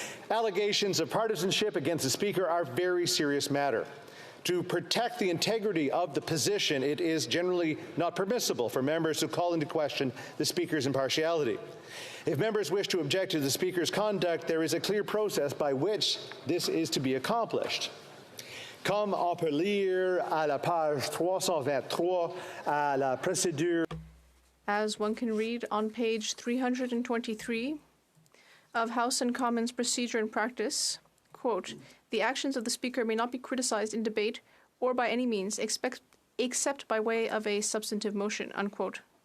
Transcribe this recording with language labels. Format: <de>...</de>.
<en>Allegations of partisanship against the Speaker are a very serious matter. To protect the integrity of the position, it is generally not permissible for members to call into question the Speaker's impartiality. If members wish to object to the Speaker's conduct, there is a clear process by which this is to be accomplished.</en> <fr>Comme on peut lire à la page 323 à la procédure.</fr> <en>As one can read on page 323 of House and Commons Procedure and Practice, quote, "The actions of the Speaker may not be criticized in debate or by any means except by way of a substantive motion," unquote.</en>